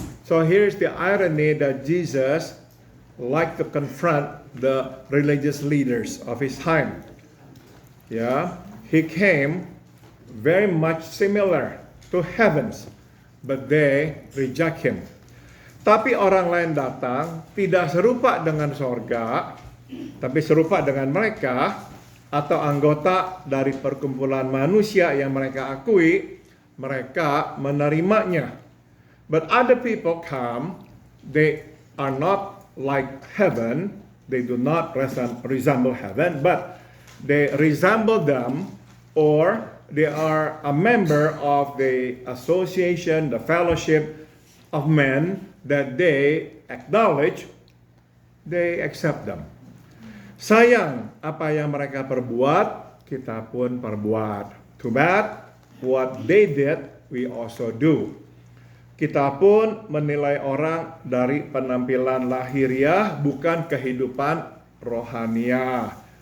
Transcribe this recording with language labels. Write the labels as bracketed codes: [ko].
[en] So here's the irony that Jesus liked to confront the religious leaders of his time. He came very much similar to heavens, but they reject him. [id] Tapi orang lain datang tidak serupa dengan sorga, tapi serupa dengan mereka atau anggota dari perkumpulan manusia yang mereka akui, mereka menerimanya. [en] But other people come, they are not like heaven, they do not resemble heaven, but they resemble them, or they are a member of the association, the fellowship of men that they acknowledge, they accept them. [id] Sayang, apa yang mereka perbuat, kita pun perbuat. [en] Too bad, what they did, we also do. [id] Kita pun menilai orang dari penampilan lahiriah, bukan kehidupan rohaniah.